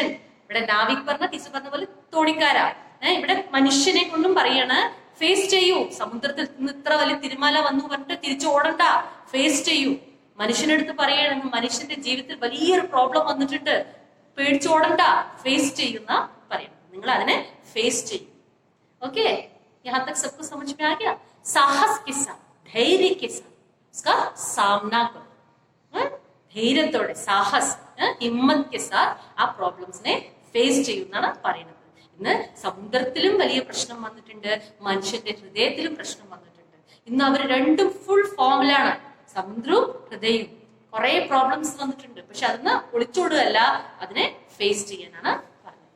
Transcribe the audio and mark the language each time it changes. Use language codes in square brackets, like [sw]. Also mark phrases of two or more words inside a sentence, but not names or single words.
[ml] ഇവിടെ നാവിക് പറഞ്ഞ ടീച്ചർ പറഞ്ഞ പോലെ തോണിക്കാരാ. ഇവിടെ മനുഷ്യനെ കൊണ്ടും പറയാണ് ഫേസ് ചെയ്യൂ. സമുദ്രത്തിൽ നിന്ന് ഇത്ര വലിയ തിരമാല വന്നു പറഞ്ഞിട്ട് തിരിച്ചു ഓടണ്ട, ഫേസ് ചെയ്യൂ. മനുഷ്യനടുത്ത് പറയുകയാണെങ്കിൽ മനുഷ്യന്റെ ജീവിതത്തിൽ വലിയൊരു പ്രോബ്ലം വന്നിട്ടുണ്ട്, പേടിച്ചോടണ്ട, ഫേസ് ചെയ്യുന്ന പറയണം. നിങ്ങൾ അതിനെ ഫേസ് ചെയ്യും. ഓക്കെ, [hi] यहाँ तक सबको समझ में आ गया? साहस के साथ, धैर्य के साथ उसका सामना करो. [ml] ധൈര്യത്തോടെ, സാഹസ്, ഹിമ്മത്ത് [hi] के साथ [ml] ആ പ്രോബ്ലംസിനെ ഫേസ് ചെയ്യുന്നതാണ് പറയുന്നത്. ഇന്ന് സമുദ്രത്തിലും വലിയ പ്രശ്നം വന്നിട്ടുണ്ട്, മനുഷ്യന്റെ ഹൃദയത്തിലും പ്രശ്നം വന്നിട്ടുണ്ട്. ഇന്ന് അവർ രണ്ടും [en] full form-ilaanu. [ml] സമുദ്രവും ഹൃദയവും കുറെ പ്രോബ്ലംസ് വന്നിട്ടുണ്ട്. പക്ഷെ അതിന് ഒളിച്ചോടുകയല്ല, അതിനെ ഫേസ് ചെയ്യാനാണ് പറഞ്ഞത്.